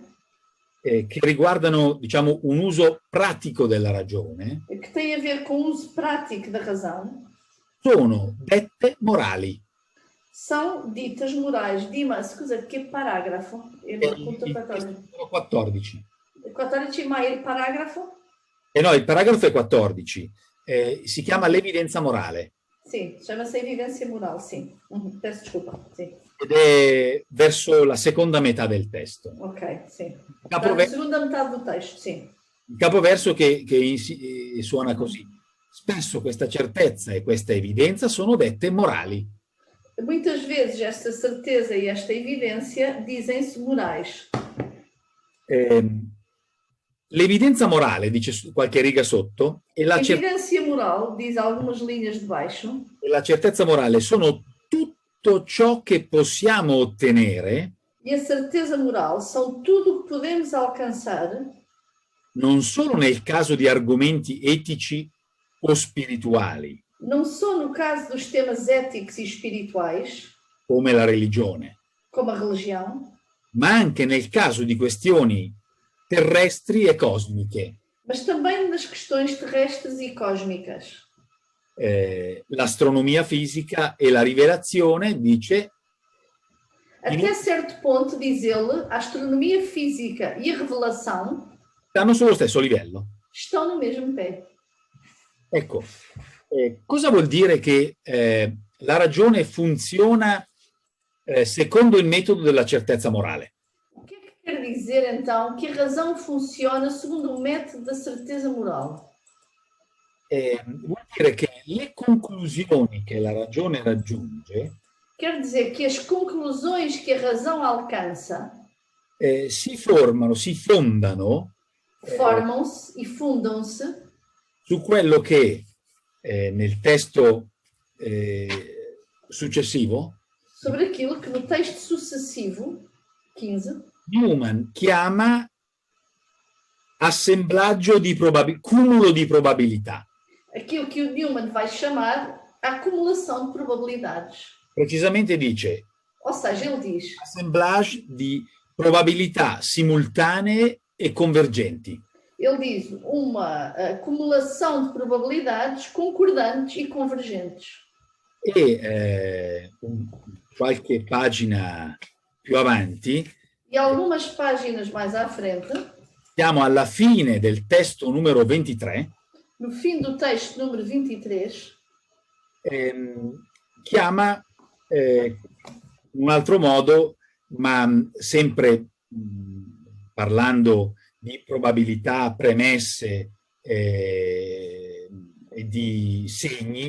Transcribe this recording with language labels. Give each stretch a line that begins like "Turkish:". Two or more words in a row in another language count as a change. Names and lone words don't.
Italian: che riguardano, diciamo, un uso pratico della ragione,
Portuguese: que tem a ver com o uso prático da razão,
Italian: sono dette morali.
Portuguese: São ditas morais. Dima,
Italian: scusa, che paragrafo? Il 14. 14, ma il paragrafo? No, il paragrafo è 14. Si chiama l'evidenza morale. Sì,
Portuguese: chama-se evidência moral, sim. Peço desculpa, sim.
Italian: ed è verso la seconda metà del testo.
Portuguese: Ok, sim. Está na
Italian: Capoverso,
Portuguese: segunda metade do texto, sim.
Italian: il capoverso che suona così. Spesso questa certezza e questa evidenza sono dette morali.
Portuguese: Muitas vezes esta certeza e esta evidência dizem-se morais.
Italian: L'evidenza morale, dice qualche riga sotto, e
Portuguese: A evidência moral, diz algumas linhas de baixo,
Italian: la certezza morale sono tutto ciò che possiamo ottenere
Portuguese: e a certeza moral são tudo o que podemos alcançar,
Italian: non solo nel caso di argomenti etici o spirituali,
Portuguese: não só no caso dos temas éticos e espirituais,
Italian: come la religione,
Portuguese: como a religião,
Italian: ma anche nel caso di questioni terrestri e cosmiche.
Portuguese: mas também nas questões terrestres e cósmicas.
Italian: L'astronomia fisica e la rivelazione, dice,
Portuguese: Até certo ponto, diz ele, a astronomia física e a revelação
Italian: stanno sullo stesso livello.
Portuguese: estão no mesmo pé.
Italian: Ecco, cosa vuol dire che la ragione funziona secondo il metodo della certezza morale?
Portuguese: O que é que quer dizer, então, que a razão funciona segundo o método da certeza moral?
Italian: Vuol dire che le conclusioni che la ragione raggiunge
Portuguese: Quer dizer que as conclusões que a razão alcança
Italian: si formano, si fondano
Portuguese: formam-se e fundam-se
Italian: su quello che nel testo successivo
Portuguese: sobre aquilo que no texto sucessivo, 15,
Italian: Newman chiama assemblaggio di cumulo di probabilità.
Portuguese: aquilo que o Newman vai chamar a acumulação de probabilidades.
Italian: Precisamente dice
Portuguese: Ou seja, ele diz
Italian: assemblage di probabilità simultanee e convergenti.
Portuguese: Ele diz uma acumulação de probabilidades concordantes e convergentes.
Italian: E qualche pagina più avanti
Portuguese: E algumas páginas mais à frente,
Italian: siamo alla fine del testo numero 23,
Portuguese: no fim do texto número 23,
Italian: chiama un altro modo, ma sempre parlando di probabilità, premesse e di segni.